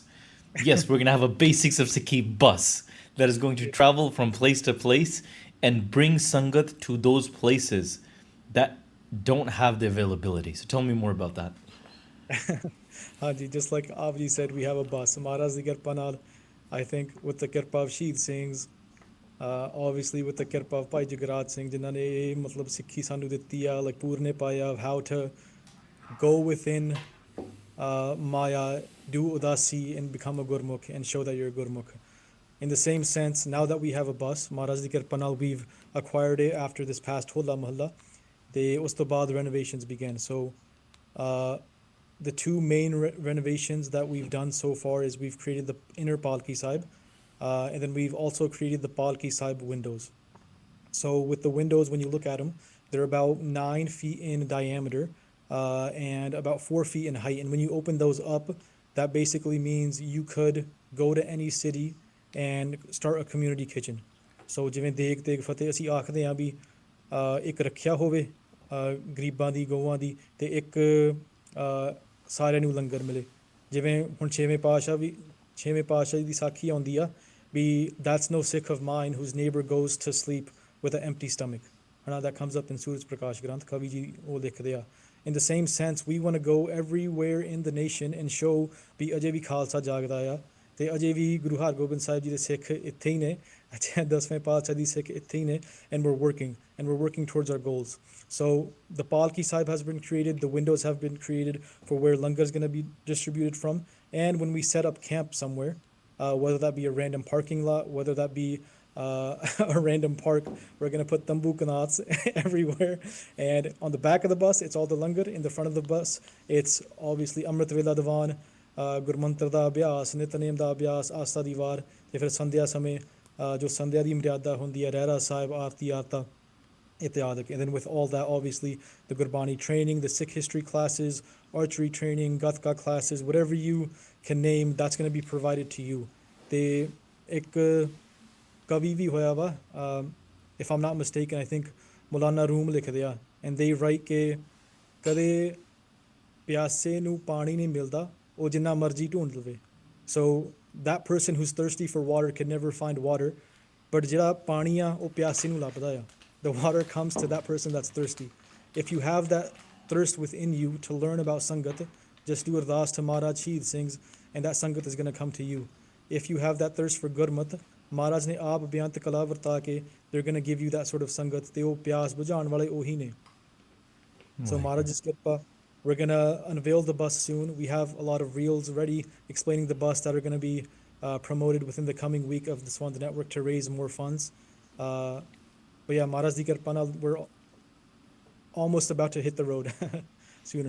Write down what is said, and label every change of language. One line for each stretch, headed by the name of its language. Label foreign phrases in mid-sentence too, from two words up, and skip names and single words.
English: Yes, we're going to have a Basics of Sikhi bus that is going to travel from place to place and bring Sangat to those places that don't have the availability. So tell me more about that. Hanji, just like Avji said, we have a bus.
Punjabi: ਮਹਾਰਾਜ ਦੀ ਕਿਰਪਾ ਨਾਲ,
English: I think with the Kirpa of Sheed Singhs, obviously with the Kirpa of Bhai Jagrat Singh,
Punjabi: ਜਿਨ੍ਹਾਂ ਨੇ ਇਹ ਮਤਲਬ ਸਿੱਖੀ ਸਾਨੂੰ ਦਿੱਤੀ ਆ,
English: like
Punjabi: ਪੂਰਨੇ ਪਾਇਆ
English: of how to go within Maya, do udasi and become a Gurmukh and show that you're a Gurmukh. In the same sense, now that we have a bus,
Punjabi: ਮਹਾਰਾਜ ਦੀ ਕਿਰਪਾ ਨਾਲ,
English: we've acquired it after this past Hola Mahalla.
Punjabi: ਉਸ ਤੋਂ ਬਾਅਦ
English: renovations began. So the two main renovations that we've done so far is we've created the inner Palki Sahib, and then we've also created the Palki Sahib windows. So with the windows, when you look at them, they're about 9 feet in diameter and about 4 feet in height. And when you open those up, that basically means you could go to any city and start a community kitchen.
Punjabi: So ਜਿਵੇਂ ਦੇਗ ਤੇਗ ਫਤਿਹ ਅਸੀਂ ਆਖਦੇ ਹਾਂ ਵੀ ਇੱਕ ਰੱਖਿਆ ਹੋਵੇ ਗਰੀਬਾਂ ਦੀ ਗਊਆਂ ਦੀ ਤੇ ਇੱਕ ਸਾਰਿਆਂ ਨੂੰ ਲੰਗਰ ਮਿਲੇ ਜਿਵੇਂ ਹੁਣ ਛੇਵੇਂ ਪਾਤਸ਼ਾਹ ਦੀ ਸਾਖੀ ਆਉਂਦੀ ਆ ਵੀ
English: that's no Sikh of mine whose neighbor goes to sleep with an empty stomach. That comes up in Suraj Prakash Granth,
Punjabi: ਕਵੀ ਜੀ ਉਹ ਲਿਖਦੇ ਆ.
English: In the same sense, we want to go everywhere in the nation and show
Punjabi: ਵੀ ਅਜੇ ਵੀ ਖਾਲਸਾ ਜਾਗਦਾ ਆ ਤੇ ਅਜੇ ਵੀ ਗੁਰੂ ਹਰਗੋਬਿੰਦ ਸਾਹਿਬ ਜੀ ਦੇ ਸਿੱਖ ਇੱਥੇ ਹੀ ਨੇ ਅਜੇ 10ਵੇਂ ਪਾਤਸ਼ਾਹ ਦੀ ਸਿੱਖ ਇੱਥੇ ਹੀ ਨੇ
English: and we're working towards our goals. So the Palki Sahib has been created, the windows have been created for where langar is going to be distributed from, and when we set up camp somewhere, whether that be a random parking lot, whether that be a random park, we're going to put
Punjabi: ਤੰਬੂ ਕਨਾਤਾਂ
English: everywhere. And on the back of the bus, it's all the langar. In the front of the bus, it's obviously
Punjabi: Amrit Vela Diwan, ਗੁਰਮੰਤਰ ਦਾ ਅਭਿਆਸ, ਨਿਤਨੇਮ ਦਾ ਅਭਿਆਸ, Asta Diwar, ਤੇ ਫਿਰ ਸੰਧਿਆ ਸਮੇਂ ਜੋ ਸੰਧਿਆ ਦੀ ਮਰਿਆਦਾ ਹੁੰਦੀ ਹੈ ਰਹਿਰਾ ਸਾਹਿਬ ਆਰਤੀ ਆਰਤਾ ਇਤਿਆਦਿਕ.
English: And then with all that, obviously the Gurbani training, the Sikh history classes, archery training, Gatka classes, whatever you can name, that's going to be provided to you.
Punjabi: ਤੇ ਇੱਕ ਕਵੀ ਵੀ ਹੋਇਆ ਵਾ,
English: if I'm not mistaken, I think Maulana Room
Punjabi: ਲਿਖਦੇ ਆ,
English: and they write
Punjabi: ਕਿ ਕਦੇ ਪਿਆਸੇ ਨੂੰ ਪਾਣੀ ਨਹੀਂ ਮਿਲਦਾ ਉਹ ਜਿੰਨਾ ਮਰਜ਼ੀ ਢੂੰਡ ਲਵੇ.
English: So that person who's thirsty for water can never find water, but
Punjabi: ਜਿਹੜਾ ਪਾਣੀ ਆ ਉਹ ਪਿਆਸੇ ਨੂੰ ਲੱਭਦਾ ਆ.
English: The water comes to that person that's thirsty. If you have that thirst within you to learn about Sangat, just do ardas to Maharaj Sheed Singhs, and that Sangat is going to come to you. If you have that thirst for Gurmat,
Punjabi: ਮਹਾਰਾਜ ਨੇ ਆਪ ਬਿਆੰਤ ਕਲਾ ਵਰਤਾ ਕੇ
English: they're going to give you that sort of Sangat.
Punjabi: ਤੇ ਉਹ ਪਿਆਸ ਬੁਝਾਉਣ ਵਾਲੇ ਉਹੀ ਨੇ.
English: So Maharaj's Kirpa, we're going to unveil the bus soon. We have a lot of reels ready explaining the bus that are going to be promoted within the coming week of the Swanda Network to raise more funds. But yeah,
Punjabi: ਮਹਾਰਾਜ ਦੀ ਕਿਰਪਾ ਨਾਲ,
English: we're almost about to hit the road sooner.